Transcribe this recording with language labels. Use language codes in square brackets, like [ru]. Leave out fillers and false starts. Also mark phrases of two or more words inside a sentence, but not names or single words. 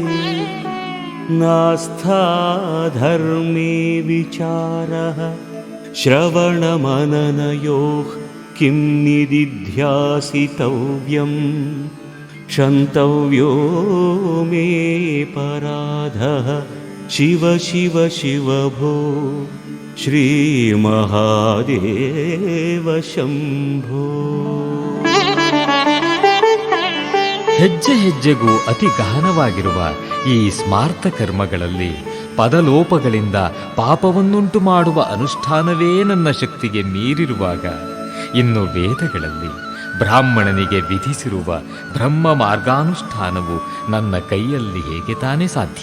[sa] नास्था धर्मे विचारः श्रवणमननयोः किं निदिध्यासितव्यं क्षन्तव्यो मे पराधः शिव शिव शिव भो श्रीमहादेव शंभो. [kn] ಹೆಜ್ಜೆ ಹೆಜ್ಜೆಗೂ ಅತಿ ಗಹನವಾಗಿರುವ ಈ ಸ್ಮಾರ್ಥ ಕರ್ಮಗಳಲ್ಲಿ ಪದಲೋಪಗಳಿಂದ ಪಾಪವನ್ನುಂಟು ಮಾಡುವ ಅನುಷ್ಠಾನವೇ ನನ್ನ ಶಕ್ತಿಗೆ ಮೀರಿರುವಾಗ ಇನ್ನು ವೇದಗಳಲ್ಲಿ ಬ್ರಾಹ್ಮಣನಿಗೆ ವಿಧಿಸಿರುವ ಬ್ರಹ್ಮ ಮಾರ್ಗಾನುಷ್ಠಾನವು ನನ್ನ ಕೈಯಲ್ಲಿ ಹೇಗೆ ತಾನೇ ಸಾಧ್ಯ?